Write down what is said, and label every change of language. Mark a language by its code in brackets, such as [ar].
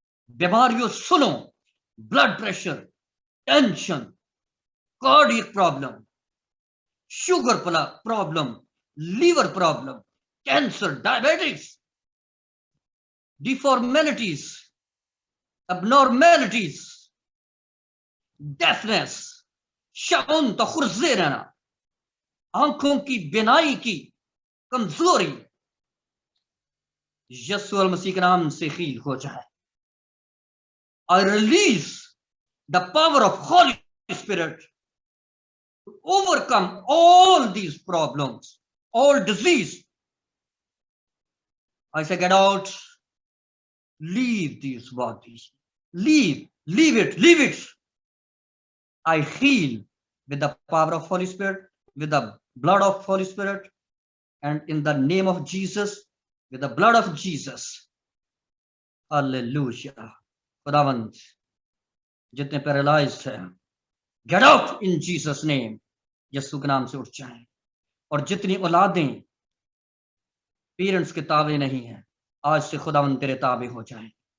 [hi] बीमारियों सुनो, blood pressure, tension, cardiac problem, sugar problem, liver problem, cancer, diabetics, डिफॉर्मेलिटीज, abnormalities, deafness, shown तो खुर्जे रहना, आंखों की बिनाई की कमजोरी, यीशु मसीह के नाम से हील हो जाए। [en] I release the power of Holy Spirit to overcome all these problems, all disease. I say, get out, leave these bodies, leave it. I heal with the power of Holy Spirit, with the blood of Holy Spirit, and in the name of Jesus, with the blood of Jesus. [hi] Hallelujah. खुदावंद, जितने paralysed हैं, [en] get out in Jesus name, [hi] यीशु के नाम से उठ जाएं। और जितनी औलादें पेरेंट्स के ताबे नहीं है, आज से खुदावन तेरे ताबे हो जाएं।